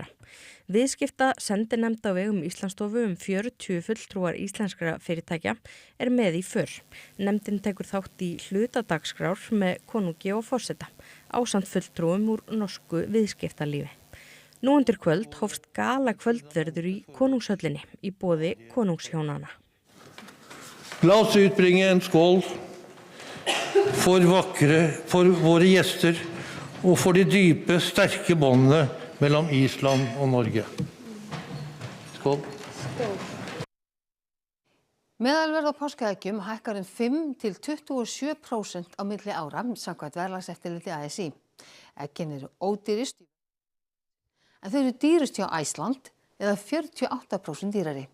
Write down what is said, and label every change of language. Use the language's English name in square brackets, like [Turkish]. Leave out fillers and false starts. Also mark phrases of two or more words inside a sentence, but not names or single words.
[Icelandic] Viðskipta sendinefnd á vegum Íslandsstofu 40 fulltrúar íslenskra fyrirtækja með í för. Nefndin tekur þátt í hlutadagskrár með konungi og forseta, ásamt fulltrúum úr norsku viðskiptalífi. Nú undir kvöld hófst gala kvöldverður í konungshöllinni í boði konungshjónana. [Norwegian] La oss utbringe en skål for våre gjester og for de dype, sterke båndene mellom Island og Norge. Skål. [Icelandic] Meðalverð á páskaeggjum hækkar 5 til 27% á milli ára samkvæmt verðlagseftirliti ASÍ. Eggin eru ódýrust en þau eru dýrust hjá Iceland eða 48% dýrari.